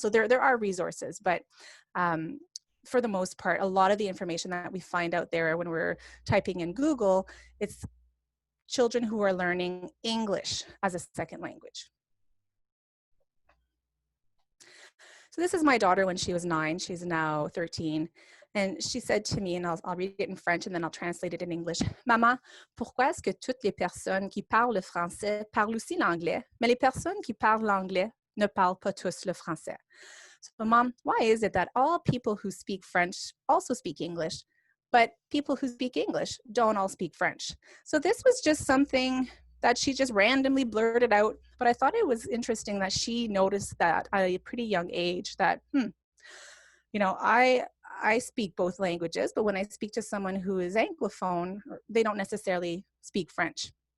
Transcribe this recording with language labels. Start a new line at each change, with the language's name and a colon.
English: So there are resources, but for the most part, a lot of the information that we find out there when we're typing in Google, it's children who are learning English as a second language. So this is my daughter when she was 9. She's now 13. And she said to me, and I'll read it in French and then I'll translate it in English.
French: Maman, pourquoi est-ce que toutes les personnes qui parlent le français parlent aussi l'anglais, mais les personnes qui parlent l'anglais ne parlent pas tous le français?
English: So, Mom, why is it that all people who speak French also speak English, but people who speak English don't all speak French? So this was just something that she just randomly blurted out, but I thought it was interesting that she noticed that at a pretty young age that, you know, I speak both languages, but when I speak to someone who is Anglophone, they don't necessarily speak French.